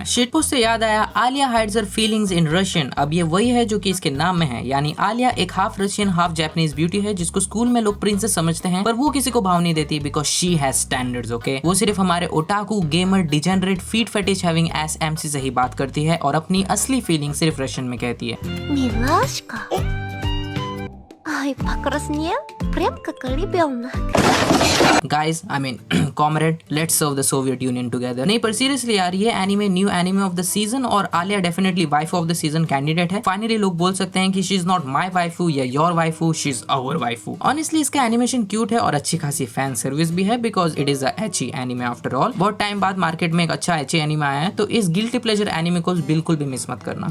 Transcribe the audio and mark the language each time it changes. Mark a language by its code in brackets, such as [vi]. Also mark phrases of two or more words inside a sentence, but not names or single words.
[en] shit post [hi] से याद आया, आलिया हाइड्स हर फीलिंग्स इन रशियन। अब ये वही है जो कि इसके नाम में है, यानी आलिया एक [en] half Russian half Japanese beauty [hi] है जिसको स्कूल में लोग प्रिंसेस समझते हैं पर वो किसी को भाव नहीं देती [en] because she has standards. [hi] ओके, वो सिर्फ हमारे [en] otaku gamer degenerate feet fetish having ass MC [hi] से ही बात करती है और अपनी असली फीलिंग सिर्फ रशियन में कहती है। [ru] Милашка. Ай, покраснел, прям как ребенок. [en] Guys, I mean, comrade, let's serve the Soviet Union together. [hi] नहीं पर सीरियसली यार ये [en] anime new anime of the season [hi] और आलिया [en] definitely wife of the season candidate [hi] है। फाइनली लोग बोल सकते हैं कि [en] she is not my waifu [hi] या [en] your waifu, she is our waifu. [hi] ऑनेस्टली इसका [en] animation cute [hi] है और अच्छी खासी [en] fan service [hi] भी है [en] because it is a ecchi anime after all. [hi] बहुत टाइम बाद मार्केट में एक अच्छा [en] ecchi anime [hi] आया है तो इस [en] guilty pleasure anime [hi] को बिल्कुल भी मिस मत करना।